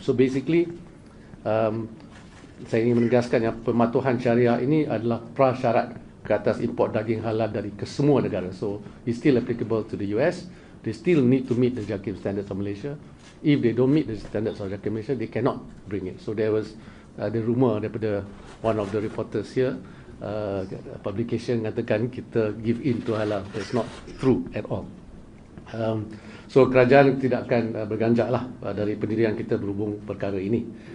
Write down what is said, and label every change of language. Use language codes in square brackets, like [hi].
[en] So basically, [ms] saya ingin menegaskan yang pematuhan syariah ini adalah prasyarat ke atas import daging halal dari kesemua negara. [en] So it's still applicable to the US. They still need to meet the JAKIM standards of Malaysia. If they don't meet the standards of JAKIM Malaysia, they cannot bring it. So there was the rumor [ms] daripada [en] one of the reporters here, publication [ms] katakan kita [en] give in to halal. That's not true at all. [ms] So kerajaan tidak akan berganjak lah dari pendirian kita berhubung perkara ini.